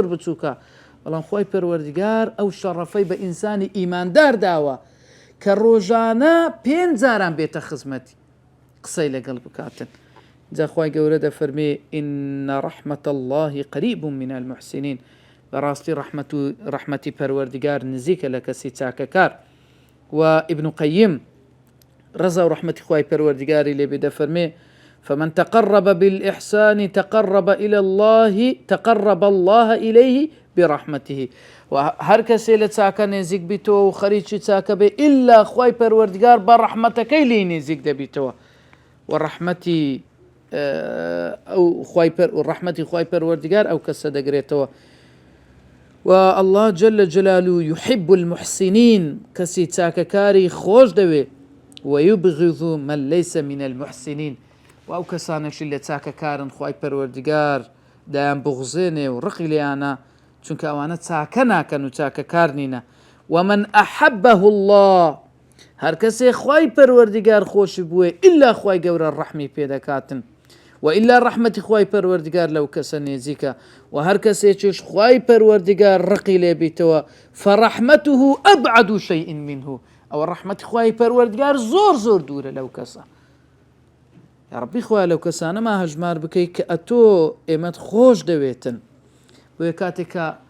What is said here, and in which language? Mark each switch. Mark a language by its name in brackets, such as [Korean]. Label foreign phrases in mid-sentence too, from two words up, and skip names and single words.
[Central Kurdish] بچووکە بەڵام خوای پەروەردگار ئەو شەڕەفەی بە ئینسانی ئیماندار داوە کە ڕۆژانە 5 جاران بێتە خزمەتی قسەی لەگەڵ بکاتن جا خوای گەورە دەفەرمێ [Arabic] ئین ڕەحمەت الله قریب من المحسنین [Central Kurdish] بەڕاستی ڕەحمەتی پەروەردگار نزیکە لە کەسی چاکەکار و ابن قەیم ڕەزا و ڕەحمەتی خوای پەروەردگاری لێبێ دەفەرمێ [Arabic] فمن تقرب بالإحسان تقرب الله إليه برحمته [Central Kurdish] وهر کەسێ لە چاکە نێزیک بیتەوە و خەریکی چاکە بێ ئیلا خوای پەروەردگار بە ڕەحمەتەکەی لێی نێزیک دەبیتەوە و ڕەحمەتی خوای پەروەردگار ئەو کەسە دەگرێتەوە و [Arabic] الله جل جلاله يحب المحسنين [Central Kurdish] کەسی چاکەکاری خۆش دەوێ [Arabic] ويبغض من ليس من المحسنين [Central Kurdish] و ئەو کەسانەشی لە چاکەکارن خوای پەروەردگار دایان بغزێنێ و ڕقی لێیانە چونکە ئەوانە چاکە ناکەن و چاکەکار نینە [Arabic] ومن أحبه الله [Central Kurdish] هەر کەسێ خوای پەروەردگار خۆشی بووێ ئیلا خوای گەورە ڕەحمی پێدەکاتن وإلا ڕەحمەتی خوای پەروەردگار لەو کەسە نێزیکە و هەر کەسێکیش خوای پەروەردگار ڕقی لێبیتەوە [Arabic] فڕەحمەته ئەبعد شەیء منه [Central Kurdish] ئەوە ڕەحمەتی خوای پەروەردگار زۆر زۆر دوورە لەو کەسە یا ڕەبی خوای لەو کەسانەما هەژمار بکەی کە ئەتۆ ئێمەت خۆش دەوێتن بۆیە کاتێکە